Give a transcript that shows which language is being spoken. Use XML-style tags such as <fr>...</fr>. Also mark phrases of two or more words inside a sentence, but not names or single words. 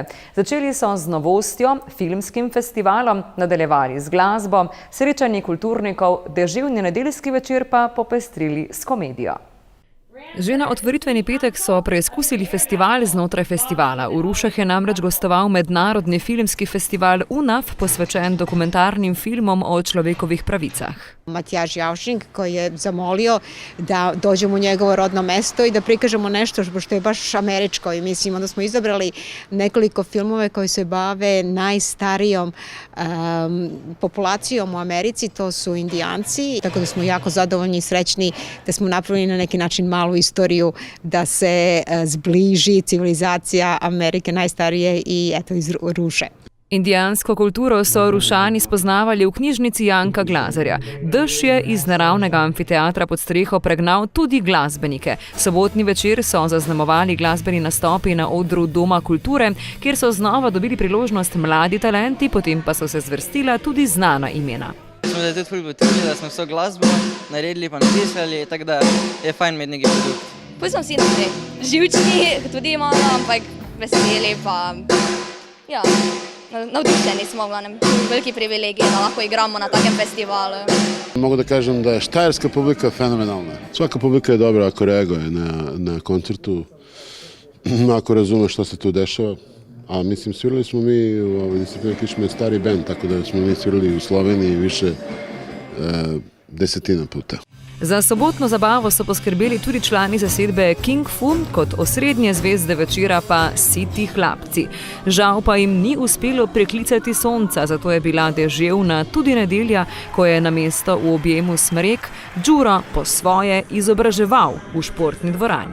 <sl>Začeli so z novostjo, filmskim festivalom, nadaljevali z glasbo, srečanji kulturnikov, deževni nedeljski večer pa popestrili s komedijo. Že na otvoritveni petek so preizkusili festival znotraj festivala. V Rušah je namreč gostoval mednarodni filmski festival UNAF, posvečen dokumentarnim filmom o človekovih pravicah. Matjaž Javšnik,</sl> <sr>koji je zamolio da dođemo u njegovo rodno mesto i da prikažemo nešto što je baš američko. I mislimo da smo izabrali nekoliko filmove koji se bave najstarijom populacijom u Americi, to su Indijanci. Tako da smo jako zadovoljni i srećni da smo napravili na neki način malu istoriju da se zbliži civilizacija Amerike najstarije i eto iz Ruše.</sr> <sl>Indijansko kulturo so Rušani spoznavali v knjižnici Janka Glazerja. Dež je iz naravnega amfiteatra pod streho pregnal tudi glasbenike. Sobotni večer so zaznamovali glasbeni nastopi na odru Doma kulture, kjer so znova dobili priložnost mladi talenti, potem pa so se zvrstila tudi znana imena. Smo da tudi ful potrudili, da smo vso glasbo naredili pa napisali, tako da je fajn imeti neki produkt. Pol smo vsi živčni, tudi malo, ampak veseli pa ja. Navdušeni smo, v glavnem, veliki privilegij, da lahko igramo na takem festivalu.</sl> <sr>Mogu da kažem da je štajerska publika fenomenalna. Svaka publika je dobra ako reaguje na koncertu, ako razume što se tu dešava. A mislim, svirali smo mi u ovoj disciplini kičme stari band, tako da smo mi svirali u Sloveniji više desetina puta.</sr> <sl>Za sobotno zabavo so poskrbeli tudi člani zasedbe King Fu, kot osrednje zvezde večera pa Siti hlapci. Žal pa jim ni uspelo preklicati sonca, zato je bila deževna tudi nedelja, ko je namesto v objemu smrek Đuro po svoje izobraževal v športni dvorani.</sl>